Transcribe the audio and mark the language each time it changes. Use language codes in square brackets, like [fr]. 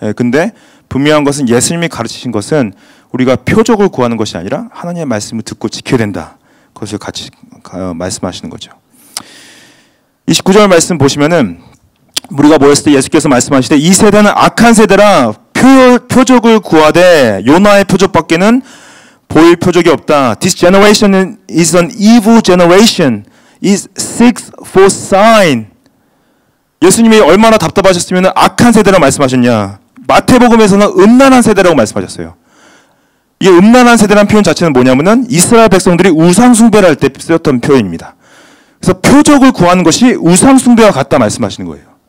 [ko] 근데 분명한 것은 예수님이 가르치신 것은 우리가 표적을 구하는 것이 아니라 하나님의 말씀을 듣고 지켜야 된다. 그것을 같이 말씀하시는 거죠. 29절 말씀 보시면은 우리가 모였을 때 예수께서 말씀하시되 이 세대는 악한 세대라 표적을 구하되 요나의 표적밖에는 보일 표적이 없다. [en] This generation is an evil generation. It seeks for sign. [ko] 예수님이 얼마나 답답하셨으면 악한 세대라고 말씀하셨냐. 마태복음에서는 음란한 세대라고 말씀하셨어요. 이 음란한 세대라는 표현 자체는 뭐냐면은 이스라엘 백성들이 우상 숭배를 할 때 쓰였던 표현입니다. 그래서 표적을 구하는 것이 우상 숭배와 같다 말씀하시는 거예요.